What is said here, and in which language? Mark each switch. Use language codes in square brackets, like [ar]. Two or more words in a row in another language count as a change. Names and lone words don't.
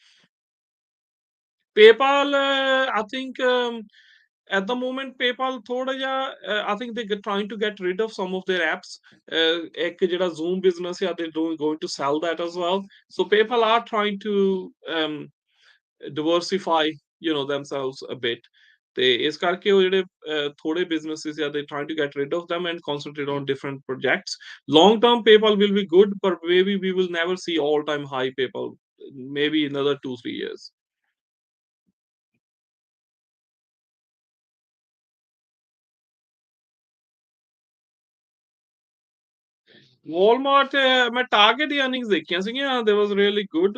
[en] PayPal, I think at the moment PayPal [pa] ਥੋੜਾ ਜਾ, [en] I think they're trying to get rid of some of their apps. [pa] ਇੱਕ ਜਿਹੜਾ [en] Zoom business, yeah, they're going to sell that as well. So PayPal are trying to diversify themselves a bit [pa] ਤੇ ਇਸ ਕਰਕੇ ਉਹ ਜਿਹੜੇ ਥੋੜੇ businesses ਆ [en] they trying to get rid of them and concentrate on different projects. Long term PayPal will be good but maybe we will never see all time high PayPal, maybe another 2-3 years. [pa] Walmart ਮੈਂ Target ਦੀ earnings ਦੇਖੀਆਂ ਸੀਗੀਆਂ, [en] they was really good.